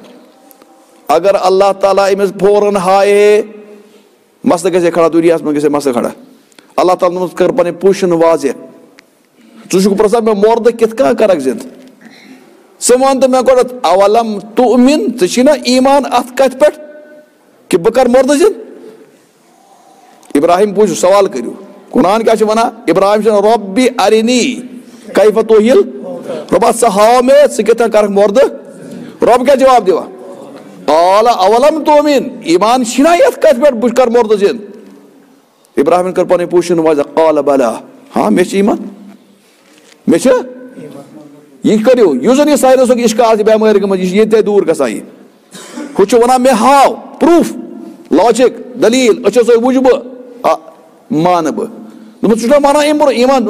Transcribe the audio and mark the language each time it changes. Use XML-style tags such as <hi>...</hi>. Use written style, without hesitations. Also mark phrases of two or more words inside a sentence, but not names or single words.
<ks>اگر اللہ تعالیٰ أمِس فوراً ہایے مسلہٕ گژھِ ہے کھڑا دُنیاہس منٛز گژھِ ہے مسلہٕ کھڑا اللہ تعالیٰ ہن کٔر پنٕنۍ پوزِشن واضح ژٕ چھُکھ پرٛژھان مےٚ مردٕ کِتھ کٔنۍ کرکھ زِندٕ ژٕ وَن تہٕ مےٚ گۄڈٕ</ks> <ar>اولم تُؤمن</ar> <ks>ژےٚ چھی نا ایمان اتھ کتھِ پٮ۪ٹھ کہِ بہٕ کرٕ مردٕ زِندٕ ابراہیم بوٗزِو سوال کٔرِو قرآن کیٛاہ چھُ ونان ابراہیم چھُ</ks> <ar>رۄبِ ارنی کیف تحیی</ar> <ks>رۄبا ژٕ ہاو مےٚ ژٕ کِتھ کٔنۍ کرکھ مردٕ رۄب کیٛاہ جواب دِوان</ks> <ar>قال اولم تؤمن</ar> <ks>ایمان چھُنا یتھ کتھِ پٮ۪ٹھ بہٕ کرٕ مردٕ زِندٕ ابراہیمن کٔر پنٕنۍ پوزِشن واضح</ks> <ar>قال بلا</ar> <ks>ہاں مےٚ چھُ ایمان مےٚ چھُ یہ کٔرِو یُس زن یہِ ساینسُک اِشکال چھِ بٮ۪مٲرۍ گٔمٕژ یہِ چھِ ییٚتہِ دوٗر گژھان یہِ ہُہ چھُ ونان مےٚ ہاو</ks> <en>proof logic</en> <ks>دلیٖل أچھو سۭتۍ وٕچھِ بہٕ مانہٕ بہٕ دوٚپمُت ژٕ چھُکھ نا مانان اَمہِ برونٛہہ ایمان</ks>